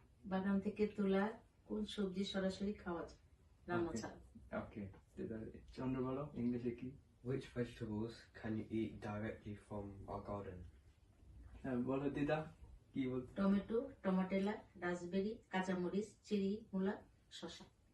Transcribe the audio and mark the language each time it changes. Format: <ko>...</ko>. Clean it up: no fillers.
<bn>বাগান থেকে তোলা কোন সবজি সরাসরি খাওয়া যায় রান্না ছাড়া? ওকে, চন্দ্র বলো ইংলিশে কি?</bn> <en>Which vegetables can you eat directly from our garden?</en> <bn>বলো দিদা, কি বল? টমেটো, টমেটেলা, রাসবেরি, কাঁচামরিচ, চেরি, মূলা, শসা।</bn>